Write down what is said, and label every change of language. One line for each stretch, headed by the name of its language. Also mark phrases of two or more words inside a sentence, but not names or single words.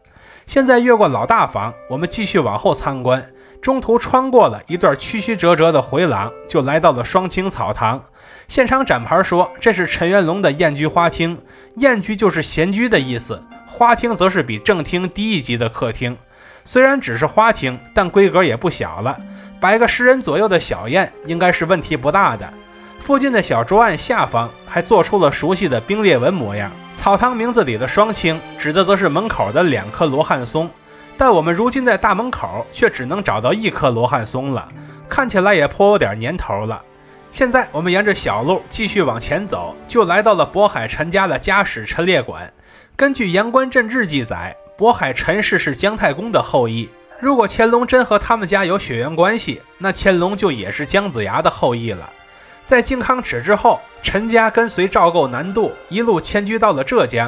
Chinese: 現在越過老大房，我們繼續往後參觀，中途穿過了一段曲曲折折的回廊，就來到了雙清草堂。現場展牌說這是陳元龍的宴居花廳，宴居就是閒居的意思，花廳則是比正廳低一級的客廳。雖然只是花廳，但規格也不小了，擺個10人左右的小宴應該是問題不大的。附近的小桌案下方還做出了熟悉的冰裂紋模樣。草堂名字裡的雙清指的則是門口的2棵羅漢松，但我們如今在大门口卻只能找到1棵羅漢松了，看起來也颇有點年頭了。现在我們沿着小路繼續往前走，就來到了渤海陳家的家史陳列館。根據《陽關鎮志》記載，渤海陳氏是姜太公的後裔。如果乾隆真和他們家有血緣關係，那乾隆就也是姜子牙的後裔了。在靖康耻之後，陳家跟隨趙構南渡，一路遷居到了浙江。